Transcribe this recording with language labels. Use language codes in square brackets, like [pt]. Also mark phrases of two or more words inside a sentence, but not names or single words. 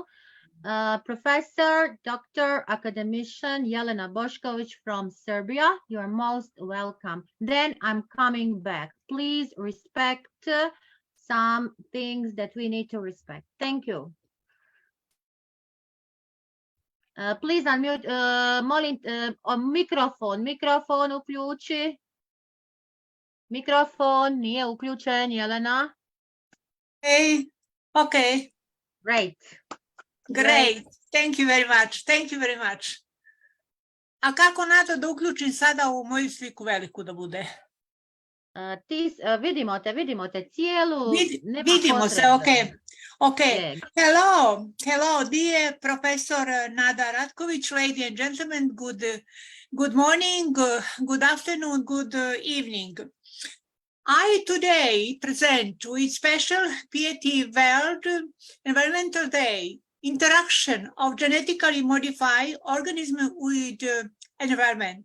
[en] Professor, Dr. Academician Jelena Bošković from Serbia, you're most welcome. Then I'm coming back. Please respect some things that we need to respect. Thank you. Please unmute, [sr] molim, mikrofon uključi. Mikrofon nije uključen, Jelena. [en] Okay. Great. Great. Thank you very much. Thank you very much. [sr] A kako Nada da uključim sada u moju sliku veliku da bude? Vidimo te cijelu. Vidimo se, [en] okay. Hello, dear Professor Nada Ratković, ladies and gentlemen, good morning, good afternoon, good evening. I today present with special piety World Environmental Day, interaction of genetically modified organisms with environment.